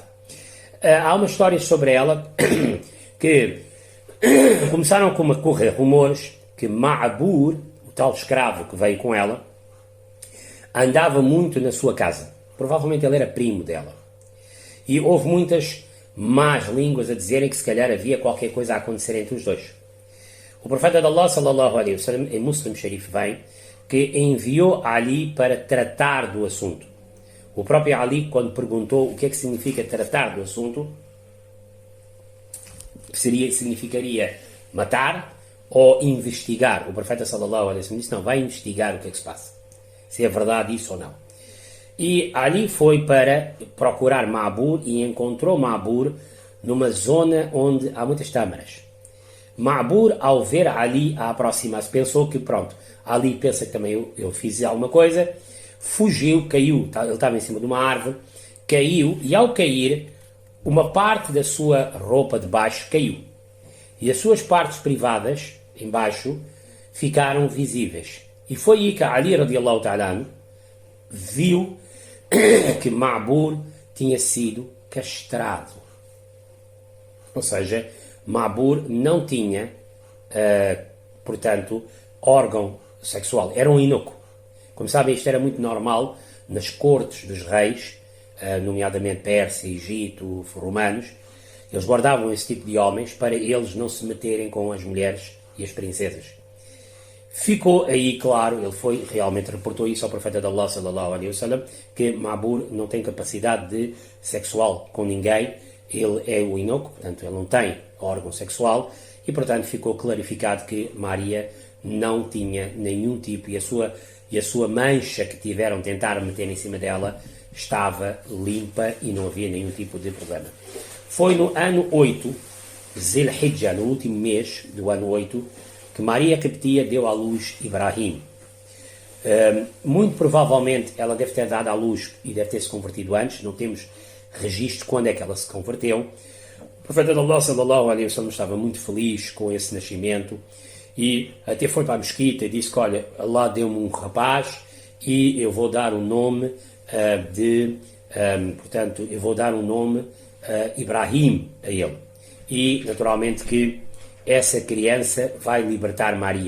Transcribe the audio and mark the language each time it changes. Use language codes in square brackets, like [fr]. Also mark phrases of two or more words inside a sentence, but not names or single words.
[pt] Há uma história sobre ela que começaram a correr rumores que Ma'bur, o tal escravo que veio com ela, andava muito na sua casa. Provavelmente ele era primo dela. E houve muitas más línguas a dizerem que se calhar havia qualquer coisa a acontecer entre os dois. O profeta de Allah, [ar] صلى الله عليه وسلم, [pt] em Muslim Sharif vem, que enviou Ali para tratar do assunto. O próprio Ali, quando perguntou o que é que significa tratar do assunto, significaria matar ou investigar. O profeta [ar] صلى الله عليه وسلم [pt] disse, não, vai investigar o que é que se passa. Se é verdade isso ou não. E Ali foi para procurar Ma'bur e encontrou Ma'bur numa zona onde há muitas tâmaras. Ma'bur, ao ver Ali a aproximar-se, pensou que pronto, Ali pensa que também eu fiz alguma coisa, fugiu, caiu, ele estava em cima de uma árvore, caiu e ao cair, uma parte da sua roupa de baixo caiu. E as suas partes privadas, em baixo, ficaram visíveis. E foi aí que Ali [ar] رضي الله تعالى [pt] viu que Ma'bur tinha sido castrado. Ou seja, Ma'bur não tinha, portanto, órgão sexual. Era um eunuco. Como sabem, isto era muito normal nas cortes dos reis, nomeadamente Pérsia, Egito, romanos. Eles guardavam esse tipo de homens para eles não se meterem com as mulheres e as princesas. Ficou aí claro, ele foi, realmente reportou isso ao profeta de Allah, [ar] صلى الله عليه وسلم, [pt] que Ma'bur não tem capacidade sexual com ninguém, ele é o eunuco, portanto ele não tem órgão sexual, e portanto ficou clarificado que Maria não tinha nenhum tipo, e a sua mancha que tiveram tentar meter em cima dela estava limpa e não havia nenhum tipo de problema. Foi no ano 8, Zil-Hijjah, no último mês do ano 8, que Maria Quibtia deu à luz Ibrahim. Muito provavelmente ela deve ter dado à luz e deve ter se convertido antes, não temos registro quando é que ela se converteu. O profeta de Allah, [ar] صلى الله عليه وسلم, [pt] estava muito feliz com esse nascimento e até foi para a mesquita e disse que, olha, Allah deu-me um rapaz e eu vou dar o nome portanto, eu vou dar um nome Ibrahim a ele. E, naturalmente, que essa criança vai libertar Maria.